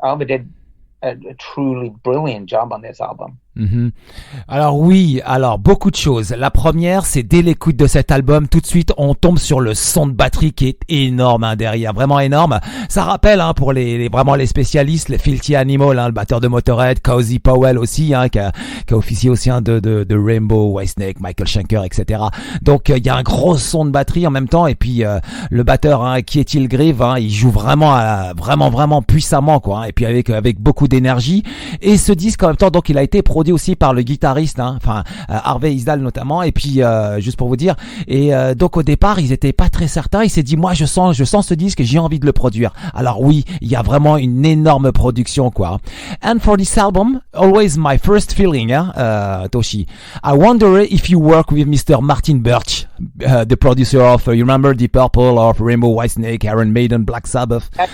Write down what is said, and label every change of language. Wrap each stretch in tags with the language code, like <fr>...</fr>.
<en>Arve did a truly brilliant job on this album. Mm-hmm.</en> <fr>Alors beaucoup de choses. La première, c'est dès l'écoute de cet album, tout de suite on tombe sur le son de batterie qui est énorme derrière, vraiment énorme. Ça rappelle pour vraiment les spécialistes, les Filthy Animal, le batteur de Motorhead, Cozy Powell aussi, qui a officié aussi de Rainbow, Whitesnake, Michael Schenker, etc. Donc il y a un gros son de batterie en même temps, et puis le batteur Kjetil Greve, il joue vraiment puissamment quoi, et puis avec beaucoup d'énergie. Et ce disque en même temps, donc il a été produit aussi par le guitariste, Arve Isdal notamment, et puis juste pour vous dire, et donc au départ ils étaient pas très certains. Il s'est dit, moi je sens ce disque, j'ai envie de le produire. Alors oui, il y a vraiment une énorme production quoi.</fr> <en>And for this album, always my first feeling, Toschie, I wonder if you work with Mr. Martin Birch, the producer of you remember Deep Purple, of Rainbow, Whitesnake, Iron Maiden, Black Sabbath.</en>